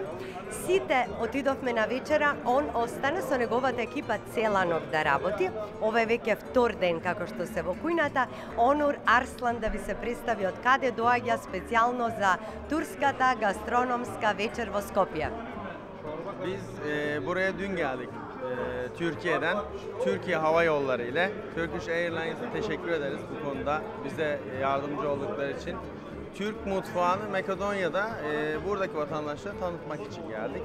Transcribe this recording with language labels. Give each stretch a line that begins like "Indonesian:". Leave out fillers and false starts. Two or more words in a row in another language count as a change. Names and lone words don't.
Macedonian: Сите отидовме на вечера, он остана со неговата екипа цела ног да работи. Ова е веќе втор ден како што се во кујната. Онур Арслан да ви се представи од каде доаѓа специјално за турската гастрономска вечер во Скопје.
Turkish: Biz buraya dün geldik Türkiye'den. Türkiye Hava Yolları ile Turkish Airlines'a teşekkür ederiz bu konuda bize yardımcı oldukları için. Türk mutfağını Makedonya'da buradaki vatandaşlara tanıtmak için geldik.